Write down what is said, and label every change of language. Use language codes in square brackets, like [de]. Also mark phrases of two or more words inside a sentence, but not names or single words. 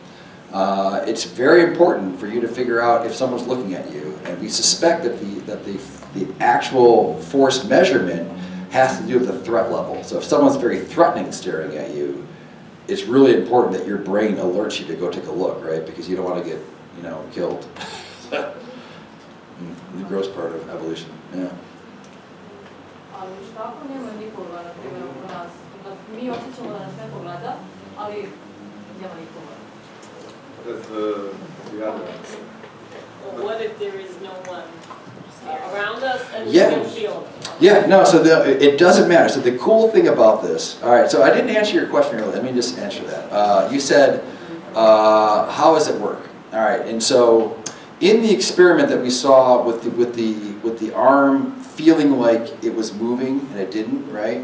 [en] It's very important for you to figure out if someone's looking at you, and we suspect that the actual force measurement has to do with the threat level. So if someone's very threatening staring at you, it's really important that your brain alerts you to go take a look, right? Because you don't want to get killed. The gross part of evolution, yeah. [bs] Što ako nema nikoga, na primjer, oko nas? Mi osjećamo da nas neko gleda, ali nema nikoga. [en] That's the other answer. Well, what if there is no one around us and we Yeah. don't feel it? Yeah, no, so it doesn't matter. So the cool thing about this, all right, so I didn't answer your question earlier. Let me just answer that. You said, how does it work? All right, and so in the experiment that we saw with the arm feeling like it was moving and it didn't, right?